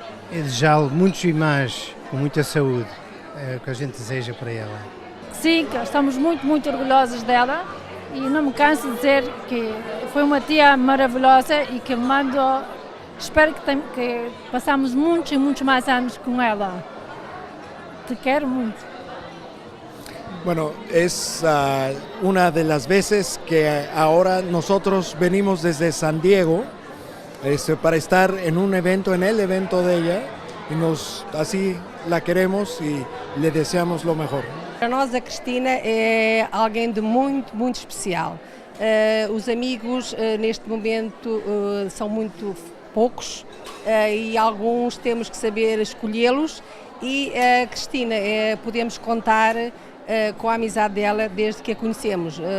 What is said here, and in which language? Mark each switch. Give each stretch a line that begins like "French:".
Portuguese: É desejá-lo muitos e mais, com muita saúde, é o que a gente deseja para ela. Sim, estamos muito orgulhosos dela e não me canso de dizer que foi uma tia maravilhosa e que espero que passamos muitos e muitos mais anos com ela. Te quero muito.
Spanish: Bueno, es una de las veces que ahora nosotros venimos desde San Diego para estar en un evento, en el evento de ella, y así la queremos y le deseamos lo mejor.
Portuguese: Para nós a Cristina é alguém de muito especial. Os amigos neste momento são muito poucos e alguns temos que saber escolhê-los e a Cristina podemos contar com a amizade dela desde que a conhecemos.